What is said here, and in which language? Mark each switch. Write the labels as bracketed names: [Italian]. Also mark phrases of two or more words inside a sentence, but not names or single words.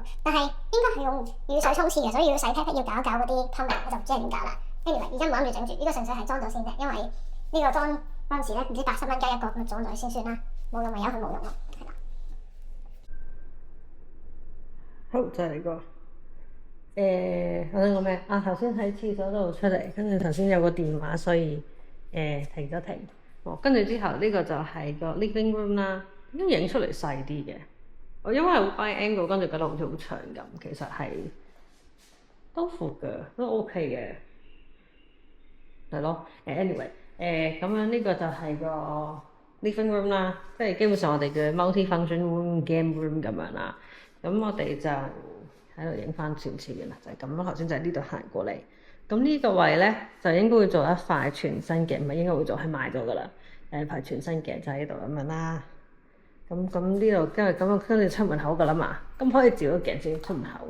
[Cantonese] 但係應該係用雨水沖廁嘅，所以要洗 pat pat 要搞一搞嗰啲 plumbing，我就唔知係點搞啦。anyway，而家唔諗住整住，呢個純粹係裝咗先啫，因為呢個裝嗰陣時咧唔知80蚊加一個，咁裝咗先算啦。冇用咪由佢冇用咯，係啦。好，就係呢個。我想講咩啊？頭先喺廁所度出嚟，跟住頭先有個電話，所以停咗停。跟住之後呢個就係個 [English] living room [Cantonese] 啦，咁影出嚟細啲嘅。我因為好 [English] wide angle， [Cantonese] 跟住覺得好似好長咁，其實係都闊嘅，都 OK 嘅，係咯。anyway， 咁樣呢個就係個 [English] living room [Cantonese] 啦，即係基本上我哋嘅 [English] multi-function room、game room [Cantonese] 咁樣啦。咁我哋就喺度影翻少少嘅啦，就係咁咯。頭先就喺呢度行過嚟，咁呢個位咧就應該會做一塊全新嘅，唔係應該會做，係賣咗噶啦。塊全新嘅就喺度咁樣啦。咁呢度因為咁跟住出門口噶啦嘛，咁可以照咗鏡先出門口。